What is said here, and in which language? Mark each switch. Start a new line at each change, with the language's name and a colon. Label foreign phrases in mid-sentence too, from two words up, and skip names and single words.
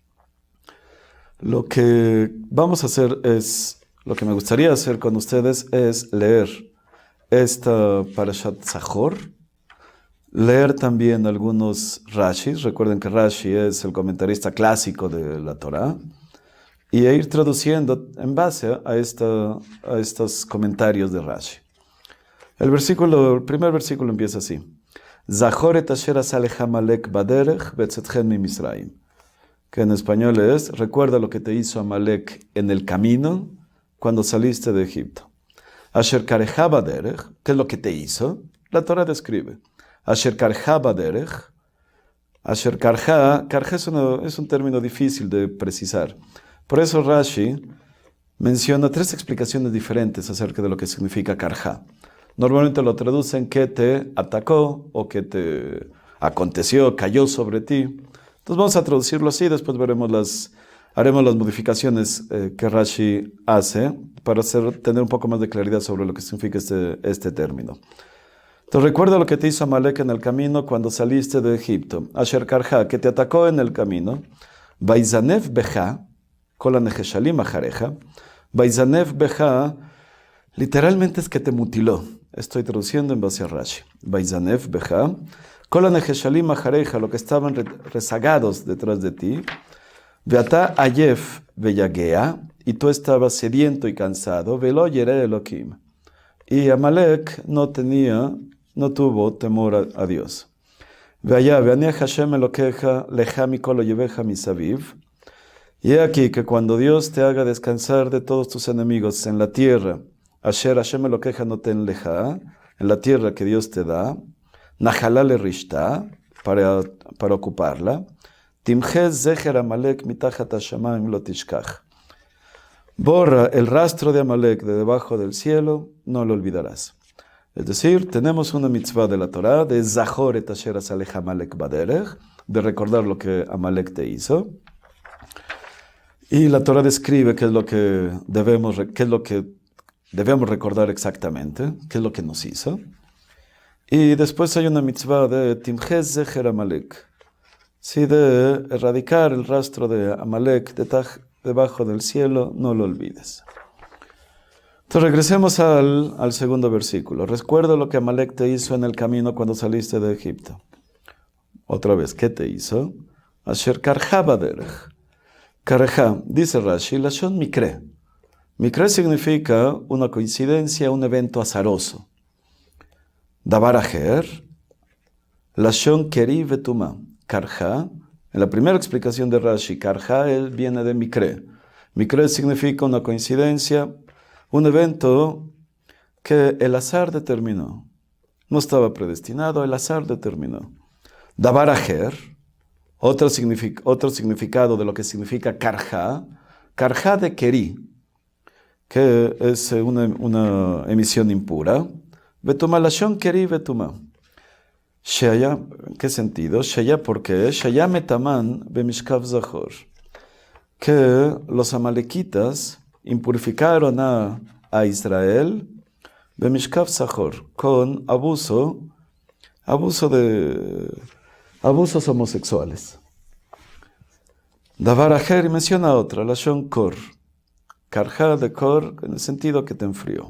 Spanish: Lo que vamos a hacer lo que me gustaría hacer con ustedes es leer esta Parashat Zachor, leer también algunos Rashis. Recuerden que Rashi es el comentarista clásico de la Torah, y ir traduciendo en base a estos comentarios de Rashi. El primer versículo empieza así:
Hebrew: זכור את אשר עשה לך עמלק בדרך בצאתכם ממצרים,
Spanish: que en español es: recuerda lo que te hizo Amalek en el camino cuando saliste de Egipto.
Hebrew: אשר קרך בדרך,
Spanish: ¿qué es lo que te hizo? La Torah describe.
Hebrew: אשר קרך בדרך. אשר קרך
Spanish: es un término difícil de precisar. Por eso Rashi menciona 3 explicaciones diferentes acerca de lo que significa karja. Normalmente lo traducen que te atacó o que te aconteció, cayó sobre ti. Entonces vamos a traducirlo así, después haremos las modificaciones que Rashi hace para tener un poco más de claridad sobre lo que significa este término. Entonces recuerda lo que te hizo Amalek en el camino cuando saliste de Egipto.
Hebrew: אשר קרך,
Spanish: que te atacó en el camino.
Hebrew: ויזנב בך כל הנחשלים אחריך. ויזנב בך,
Spanish: literalmente es que te mutiló. Estoy traduciendo en base a Rashi.
Hebrew: ויזנב בך כל הנחשלים אחריך,
Spanish: lo que estaban rezagados detrás de ti.
Hebrew: ואתה עיף ויגע,
Spanish: y tú estabas sediento y cansado.
Hebrew: ולא ירא אלהים.
Spanish: Y Amalek no tuvo temor a Dios.
Hebrew: והיה בהניח השם אלקיך לך מכל אויביך מסביב.
Spanish: Y he aquí que cuando Dios te haga descansar de todos tus enemigos en la tierra,
Hebrew: אשר השם אלקיך נתן לך,
Spanish: en la tierra que Dios te da,
Hebrew: נחלה לרשתה,
Spanish: para ocuparla,
Hebrew: תמחה זכר עמלק מתחת השמים לא תשכח.
Spanish: Borra el rastro de Amalek de debajo del cielo, no lo olvidarás. Es decir, tenemos una mitzvah de la Torah de
Hebrew: זכור את אשר עשה לך עמלק בדרך,
Spanish: de recordar lo que Amalek te hizo. Y la Torah describe qué es lo que debemos recordar exactamente, qué es lo que nos hizo. Y después hay una mitzvah de
Hebrew: תמחה זכר עמלק,
Spanish: sí, de erradicar el rastro de Amalek debajo del cielo, no lo olvides. Entonces regresemos al segundo versículo. Recuerda lo que Amalek te hizo en el camino cuando saliste de Egipto. Otra vez, ¿qué te hizo?
Hebrew: אשר קרך בדרך. Karja, dice Rashi, לשון מקרה.
Spanish: Mikre significa una coincidencia, un evento azaroso.
Hebrew: דבר אחר לשון קרי וטומאה.
Spanish: Karja, en la primera explicación de Rashi, karja viene de mikre. Mikre significa una coincidencia, un evento que el azar determinó. No estaba predestinado, el azar determinó.
Hebrew: דבר אחר,
Spanish: otro significado de lo que significa karja de keri, que es una emisión impura.
Hebrew: בטומאה לשון קרי בטומאה.
Spanish: Sheya, ¿en qué sentido? Sheya, ¿por qué?
Hebrew: שהיה מטמאן במשכב זכור.
Spanish: Que los amalequitas impurificaron a Israel
Hebrew: במשכב זכור,
Spanish: con abusos homosexuales.
Hebrew: דבר אחר,
Spanish: y menciona otra,
Hebrew: לשון קור,
Spanish: Karja de Kor, en el sentido que te enfrió.